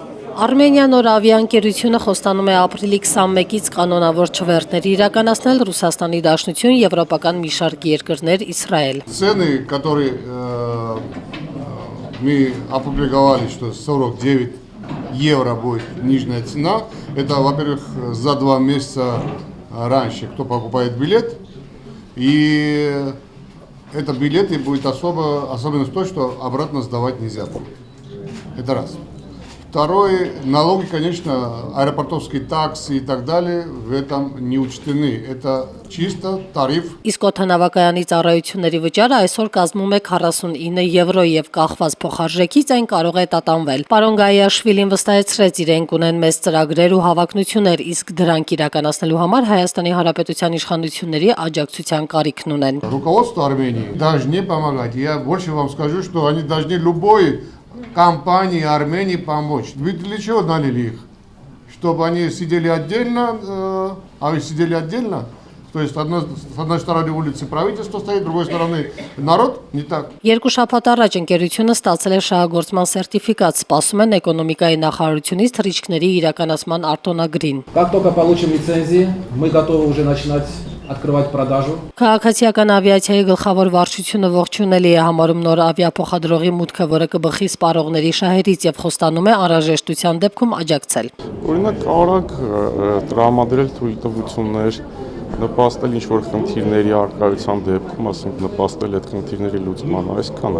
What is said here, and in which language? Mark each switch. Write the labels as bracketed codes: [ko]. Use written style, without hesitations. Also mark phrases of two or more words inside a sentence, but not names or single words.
[hy] Արմենիա նոր ավիաընկերությունը խոստանում է ապրիլի 21-ից կանոնավոր չվերթներ իրականացնել Ռուսաստանի Դաշնություն, Եվրոպական մի շարք երկրներ, Իսրայել։ [ru] Цены, которые мы опубликовали, что 49 евро будет нижняя цена, это, во-первых, за 2 месяца раньше, кто покупает билет, и это билеты будет особенность то, что обратно сдавать нельзя будет. Это раз. Второе, налоги, конечно, аэропортовские таксы и так далее в этом не учтены. Это чисто тариф. [hy] Իսկ օդանավակայանի ծառայությունների վճարը այսօր կազմում է 49 եվրո եւ կախված փոխարժեքից այն կարող է տատանվել։ Պարոն Գայաշվիլին վստահեցրեց իրենք ունեն մեծ ծրագրեր ու հավակնություններ, իսկ դրանք իրականացնելու համար Հայաստանի Հանրապետության իշխանությունների աջակցության կարիքն ունեն։ [ru] Руководство Армении должны помогать. Я больше вам скажу, что они должны любой компании Армении помочь. Вы для чего наняли их? Чтобы они сидели отдельно, а вы сидели отдельно? То есть с одной стороны улицы правительство стоит, с другой стороны народ, не так. [hy] Երկու շաբաթ առաջ ընկերությունը ստացել է շահագործման սերտիֆիկատ, սպասում են էկոնոմիկայի նախարարությունից թռիչքների իրականացման արտոնագրին։ [ru] Как только получим лицензии, мы готовы уже начинать открывать продажу. [hy] Քաղաքացիական ավիացիայի գլխավոր վարչությունը ողջունելի է համարում նոր ավիափոխադրողի մուտքը, որը կբխի սպառողների շահերից եւ խոստանում է անհրաժեշտության դեպքում աջակցել։ Օրինակ արագ տրամադրել թույլտվություններ, նպաստել ինչ-որ խնդիրների արկայության դեպքում, ասենք նպաստել այդ խնդիրների լուծմանը, այսքանը։